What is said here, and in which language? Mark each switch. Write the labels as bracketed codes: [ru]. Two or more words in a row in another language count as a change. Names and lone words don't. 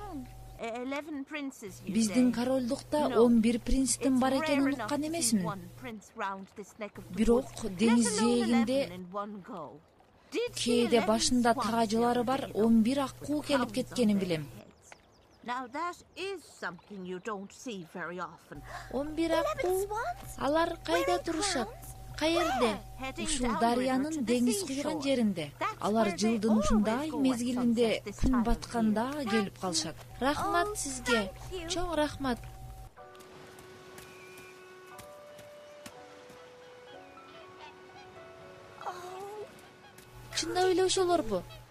[ky] Биздин королдукта 11 принцтин бар экенин уккан эмесмин. Бирок деңиз жээгинде кээде башында таажылары бар 11 аккуу келип кеткенин билем. [en] Now that is something you don't see very often. [ky] 11 аккуу. Алар кайда турушат? Каерде? Ушул дарыянын деңиз куйган жеринде. Алар жылдын ушундай мезгилинде күн батканда келип калышат. Рахмат сизге. Чоң рахмат. Чындап эле ошолорбу?